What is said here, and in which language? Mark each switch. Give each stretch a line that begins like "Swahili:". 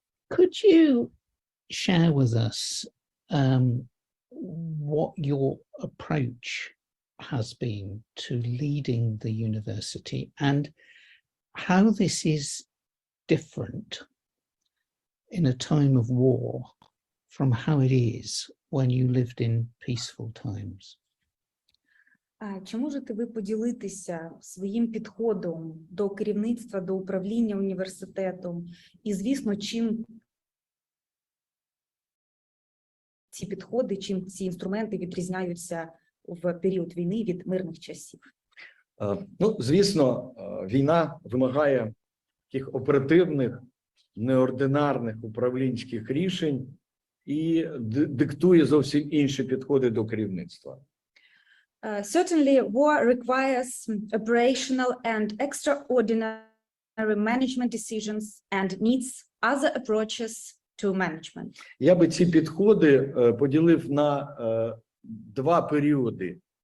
English: Could you share with us what your approach has been to leading the university and how this is different in a time of war from how it is when you lived in peaceful times?
Ukrainian: Чи можете ви поділитися своїм підходом до керівництва, до управління університетом і, звісно, чим ці підходи, чим ці інструменти відрізняються в період війни від мирних часів? Ну, звісно, війна вимагає таких оперативних, неординарних управлінських рішень і диктує зовсім інші підходи до керівництва.
English: Certainly, war requires operational and extraordinary management decisions and needs other approaches to management.
Ukrainian: Я би ці підходи поділив на два періоди.